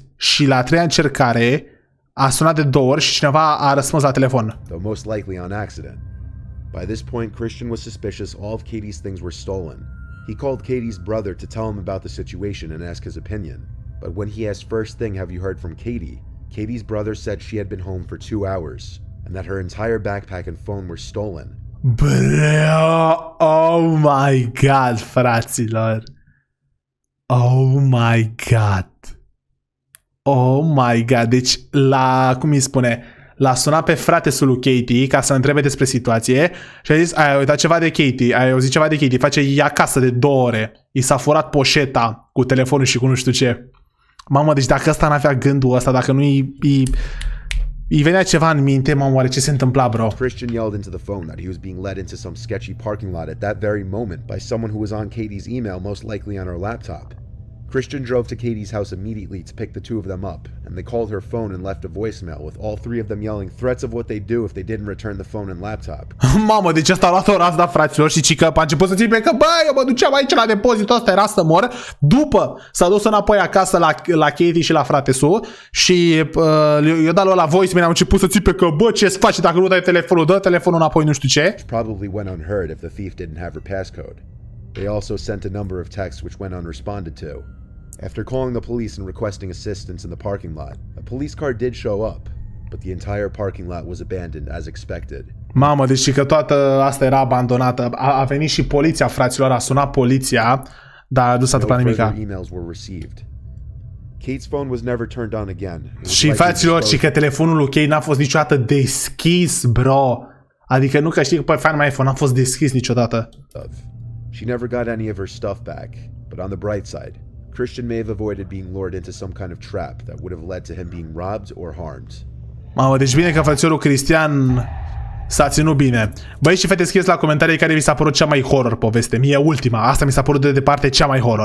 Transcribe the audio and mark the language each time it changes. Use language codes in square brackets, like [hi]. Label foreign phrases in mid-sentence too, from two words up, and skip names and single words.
[ro] Și la a treia încercare a sunat de 2 ori și cineva a răspuns la telefon. [en] Though most likely on accident. By this point, Christian was suspicious all of Katie's things were stolen. He called Katie's brother to tell him about the situation and ask his opinion. But when he asked first thing, have you heard from Katie? Katie's brother said she had been home for 2 hours. and that her entire backpack and phone were stolen. Bro, oh my god, [ro] fraților. [en] Oh my god. Oh my god. [ro] Deci cum îi spune, l-a sunat pe fratesul lui Katie ca să întrebe despre situație și a zis, ai uitat ceva de Katie, ai auzit ceva de Katie, face ea acasă de 2 ore. I s-a furat poșeta cu telefonul și cu nu știu ce. Mamă, deci dacă ăsta n-avea gândul ăsta, dacă nu îi venea ceva în minte, mamă, oare ce se întâmpla, bro? [en] Christian yelled into the phone that he was being led into some sketchy parking lot at that very moment by someone who was on Katie's email, most likely on her laptop. Christian drove to Katie's house immediately to pick the two of them up, and they called her phone and left a voicemail with all 3 of them yelling threats of what they'd do if they didn't return the phone and laptop. [ro] Mamă, deci ăsta a luat o razna, fraților, și că a început să țipe că, băi, eu mă duceam aici la depozitul ăsta, era să mor. După s-a dus înapoi acasă la Katie și la fratesul și i-a dat la voicemail, am început să țipe că, bă, ce-ți faci dacă nu dai telefonul, dă telefonul înapoi, nu știu ce. [en] Probably went unheard if the thief didn't have her passcode. They also sent a number of texts which went unresponded to. After calling the police and requesting assistance in the parking lot, a police car did show up, but the entire parking lot was abandoned as expected. [ro] Mamă, deci că toată asta era abandonată. A venit și poliția, fraților, a sunat poliția, dar nu s-a întâmplat nimica. [en] Emails were received. Kate's phone was never turned on again. [ro] Și fraților, și că telefonul lui Kate n-a fost niciodată deschis, bro. Adică nu că știi că pe Find My iPhone n-a fost deschis niciodată. [en] She never got any of her stuff back, but on the bright side, Christian may have avoided being lured into some kind of trap that would have led to him being robbed or harmed. [ro] Mamă, deci bine că frățiorul Cristian s-a ținut bine. Băi și fete, scrieți la comentarii care vi s-a părut cea mai horror poveste. Mie ultima, asta mi s-a părut de departe cea mai horror.